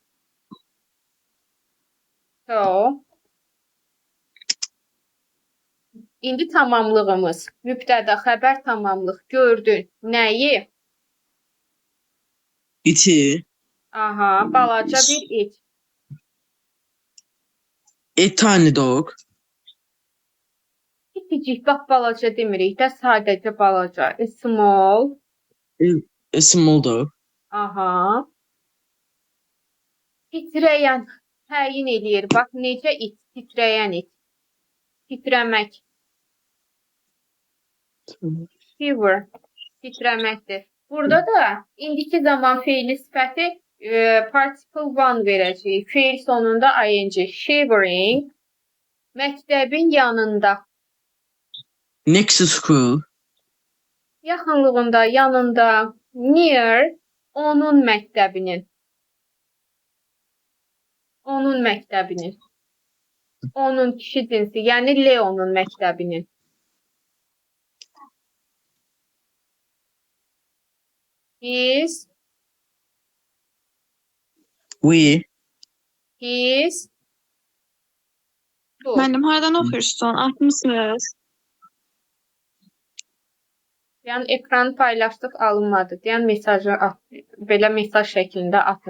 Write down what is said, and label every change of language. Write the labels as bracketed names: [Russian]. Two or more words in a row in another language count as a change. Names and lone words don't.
[Azerbaijani] So, indi tamamlığımız. Mübtəda, xəbər, tamamlıq. Gördün. Nəyi? İti. Aha, balaca bir it. [English] A tiny dog. [Azerbaijani] İticik, bax balaca demirik də, sadəcə balaca. [English] A small. A small dog. [Azerbaijani] Aha. Titrəyən, təyin eləyir. Bax, necə it, titrəyən it. Titrəmək. [English] Fever, [Azerbaijani] titrəməkdir. Burada da indiki zaman feili sifəti [English] participle one [Azerbaijani] verəcəyik. Feil sonunda ing. Shivering. Məktəbin yanında. [English] Next to school. [Azerbaijani] Yaxınlığında, yanında. Near. Onun məktəbinin. Onun məktəbinin. Onun kişi cinsi, yəni Leonun məktəbinin. [English] His. We. His. [Azerbaijani] Bu. Müəllim, haradan oxuyursun? Atmısınız? Yəni ekranı paylaşdıq, alınmadı. Yəni mesajı at, belə mesaj şəklində atın.